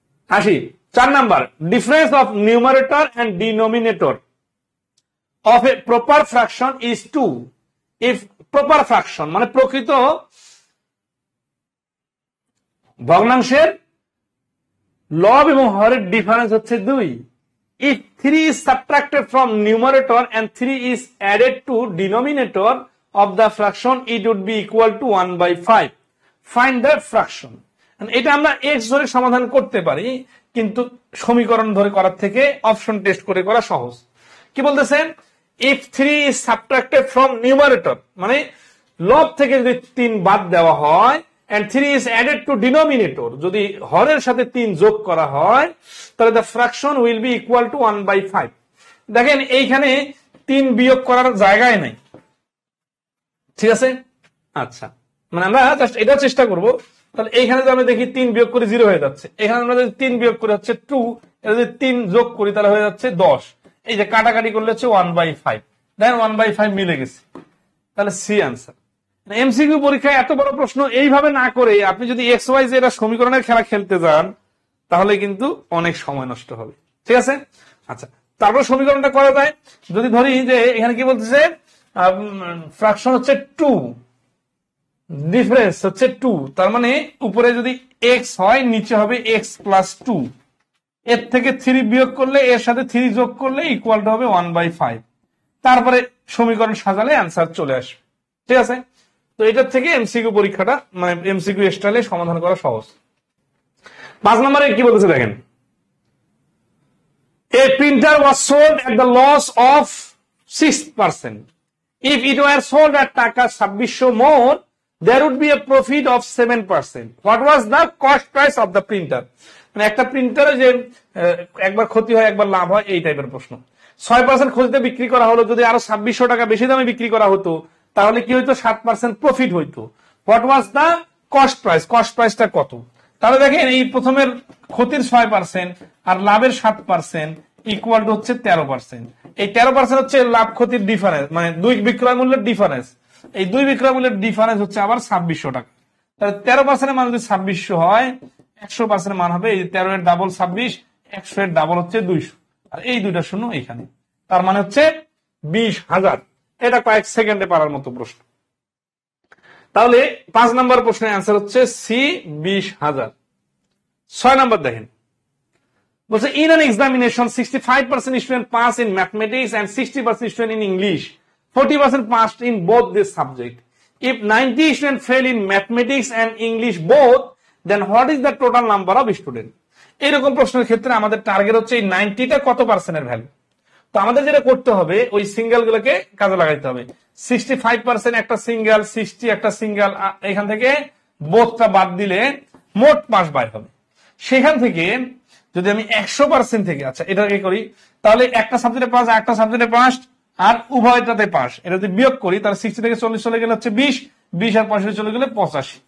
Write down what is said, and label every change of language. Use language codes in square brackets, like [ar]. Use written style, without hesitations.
[bn] আসি 4 number, [en] difference of numerator and denominator of a proper fraction is 2 if proper fraction [bn] মানে প্রকৃত ভগ্নাংশের লব এবং হরের ডিফারেন্স হচ্ছে 2। [en] if 3 is subtracted from numerator and 3 is added to denominator of the fraction, it would be equal to 1/5. find the fraction. [bn] এটা আমরা x ধরে সমাধান করতে পারি, কিন্তু সমীকরণ ধরে করার থেকে অপশন টেস্ট করে করা সহজ। কি বলতেছেন? [en] if 3 is subtracted from numerator [bn] মানে লব থেকে যদি 3 বাদ দেওয়া হয়, [en] and 3 is added to denominator [bn] যদি হরের সাথে 3 যোগ করা হয়, তাহলে [en] the fraction will be equal to 1/5. [bn] দেখেন এইখানে 3 বিয়োগ করার জায়গায় নাই, ঠিক আছে? আচ্ছা, মানে আমরা জাস্ট এটা চেষ্টা করব। তাহলে এইখানে যদি আমরা দেখি 3 বিয়োগ করে 0 হয়ে যাচ্ছে, এখানে আমরা যদি 3 বিয়োগ করে হচ্ছে 2, এটা যদি 3 যোগ করি তাহলে হয়ে যাচ্ছে 10। এই যে কাটাকাটি করলে হচ্ছে 1/5, দেখেন 1/5 মিলে গেছে, তাহলে সি আনসার। এমসিকিউ পরীক্ষায় এত বড় প্রশ্ন এইভাবে না করে আপনি যদি এক্স ওয়াই জেড সমীকরণের খেলা খেলতে যান, তাহলে কিন্তু অনেক সময় নষ্ট হবে, ঠিক আছে? আচ্ছা, তারপর সমীকরণটা করা যায়। যদি ধরি যে এখানে কি বলতেছে, ফ্র্যাকশন হচ্ছে 2, ডিফারেন্স হচ্ছে 2, তার মানে উপরে যদি এক্স হয় নিচে হবে এক্স প্লাস 2, এর থেকে 3 বিয়োগ করলে এর সাথে 3 যোগ করলে ইকুয়াল টু হবে 1/5। তারপরে সমীকরণ সাজালে অ্যান্সার চলে আসবে, ঠিক আছে? তো এটার থেকে এমসিকিউ পরীক্ষাটা মানে এমসিকিউ স্টাইলে সমাধান করা সহজ। 5 নম্বরে কি বলতেছে দেখেন, [en] a printer was sold at the loss of 6%. if it were sold at টাকা 2600 more, there would be a profit of 7%. what was the cost price of the printer? [bn] মানে একটা প্রিন্টারে যে একবার ক্ষতি হয় একবার লাভ হয়, এই টাইপের প্রশ্ন। 6% ক্ষতিতে বিক্রি করা হলো, যদি আরো 2600 টাকা বেশি দামে বিক্রি করা হতো তাহলে কি হইতো, 7% প্রফিট হইতো। [en] what was the cost price, [bn] cost প্রাইসটা কত? তাহলে দেখেন এই প্রথমের ক্ষতির 6% আর লাভের 7% ইকুয়াল টু হচ্ছে 13%। এই 13% হচ্ছে লাভ ক্ষতির ডিফারেন্স, মানে দুই বিক্রয় মূল্যের ডিফারেন্স। এই দুই বিক্রয় মূল্যের ডিফারেন্স হচ্ছে আবার 2600 টাকা। তাহলে 13% মান যদি 2600 হয়, 100% মান হবে এই 13 এর ডাবল 26, 100 এর ডাবল হচ্ছে 200, আর এই দুইটা শূন্য এখানে, তার মানে হচ্ছে 20,000। এটা কয়েক সেকেন্ডে পারার মতো প্রশ্ন। তাহলে 5 নম্বর প্রশ্নের অ্যান্সার হচ্ছে সি, 20,000। 6 নম্বর দেখেন, বলছে [en] in an examination 65% student pass in mathematics and 60% student in English, 40% passed in both this subject. if 90 student fail in mathematics and English both, then what is the total number of student? [bn] এরকম প্রশ্নের ক্ষেত্রে আমাদের target হচ্ছে এই 90টা কত পার্সেন্টের value. তো আমাদের যেটা করতে হবে, ওই সিঙ্গেল গুলোকে কাজে লাগাইতে হবে। 65% একটা সিঙ্গেল, 60 একটা সিঙ্গেল, এখান থেকে বোধটা বাদ দিলে মোট পাস বাই হবে। সেখান থেকে যদি আমি 100% থেকে, আচ্ছা এটাকে করি, তাহলে একটা সাবজেক্টে পাস, একটা সাবজেক্টে পাস, আর উভয়টাতে পাস, এটা যদি বিয়োগ করি তাহলে 60 থেকে 40 চলে গেলে হচ্ছে 20, 20 আর 65 চলে গেলে 85।